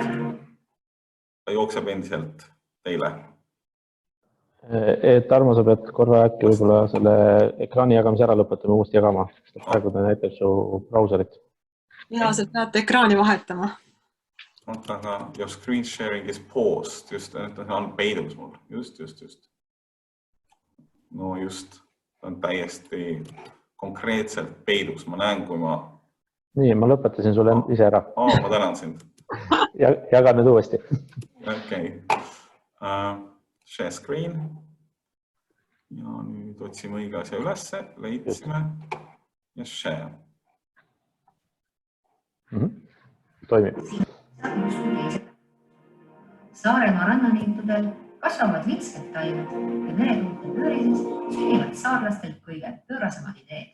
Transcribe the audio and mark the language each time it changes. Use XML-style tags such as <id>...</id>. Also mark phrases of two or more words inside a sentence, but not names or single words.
<et>Ta jookseb endiselt teile. Tarmo, sa pead korra äkki võib-olla selle ekraani jagamise ära lõpetama uuesti jagama. Praegu ta näitab su brauserit. Ja, sa pead ekraani vahetama.</et> <en>Aga your screen sharing is paused.</en> <et>Just on peidus mul. Just. No just. Ta on täiesti konkreetselt peidus. Ma näen, kui ma... Nii, ma lõpetasin sulle ise ära. Ma tänan sind. Jaga nüüd uuesti. Okei.</et> <en>Share screen.</en> <et>Ja nüüd otsime õige asja ülesse. Leidsime. Ja share. Toimib. Saaremaa rannaniitudel kasvavad vintsked taimed ja meretuulte pöörises sünnivad saarlastelt kõige pöörasemad ideed.</et>